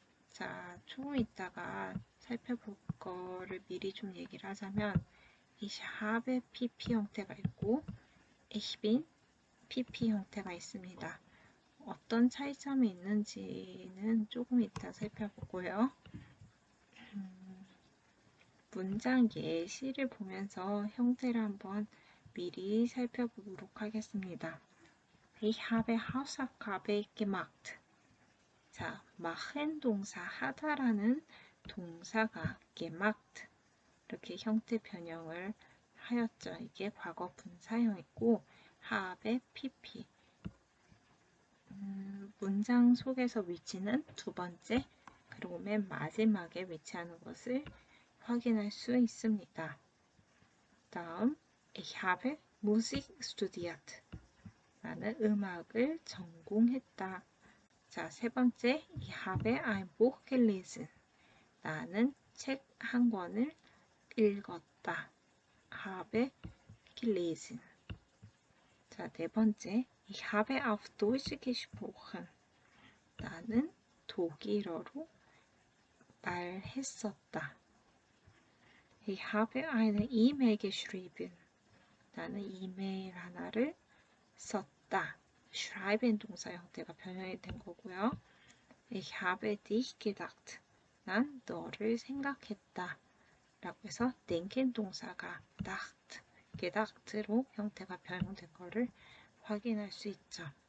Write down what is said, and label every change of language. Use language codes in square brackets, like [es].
[ko] 자, 조금 있다가 살펴볼 거를 미리 좀 얘기를 하자면 Ich habe PP 형태가 있고 Ich bin PP 형태가 있습니다. 어떤 차이점이 있는지는 조금 이따 살펴보고요. 문장 예시를 보면서 형태를 한번 미리 살펴보도록 하겠습니다. [de] Ich habe Hausaufgabe gemacht. [ko] 자, machen 동사 하다라는 동사가 gemacht 이렇게 형태 변형을 하였죠. 이게 과거 분사형이고 habe pp. 문장 속에서 위치는 두 번째, 그리고 맨 마지막에 위치하는 것을 확인할 수 있습니다. 다음, [de] Ich habe Musik studiert. [ko] 나는 음악을 전공했다. 자, 세 번째, [de] Ich habe ein Buch gelesen. [ko] 나는 책 한 권을 읽었다. [de] habe gelesen. [ko] 자, 네 번째, [de] Ich habe auf Deutsch gesprochen. [ko] 나는 독일어로 말했었다. [de] Ich habe eine E-Mail geschrieben. [ko] 나는 이메일 하나를 썼다. schreiben 동사 형태가 변형이 된 거고요. [de] Ich habe dich gedacht. [ko] 난 너를 생각했다. 라고 해서 denken 동사가 dacht, gedacht로 형태가 변형된 거를 확인할 수 있죠.